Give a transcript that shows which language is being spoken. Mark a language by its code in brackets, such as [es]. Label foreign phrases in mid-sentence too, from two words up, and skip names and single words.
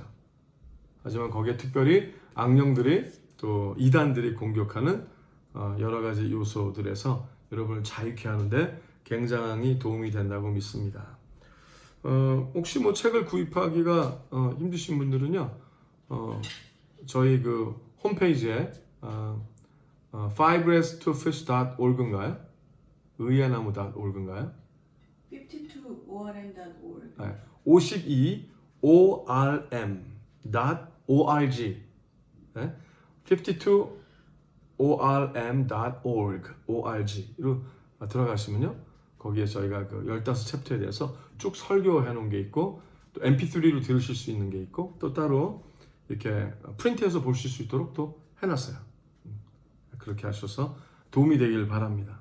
[ko] 하지만 거기에 특별히 악령들이 또 이단들이 공격하는 여러 가지 요소들에서 여러분을 자유케 하는데 굉장히 도움이 된다고 믿습니다. 혹시 뭐 책을 구입하기가 힘드신 분들은요, 저희 그 홈페이지에 fibres2fish.org인가요? 의예나무.org인가요? 52orm.org. 52orm.org. 52orm.org로 들어가시면요. 거기에 저희가 그 15챕터에 대해서 쭉 설교해 놓은 게 있고 또 mp3로 들으실 수 있는 게 있고 또 따로 이렇게 프린트해서 보실 수 있도록 또 해놨어요. 그렇게 하셔서 도움이 되길 바랍니다.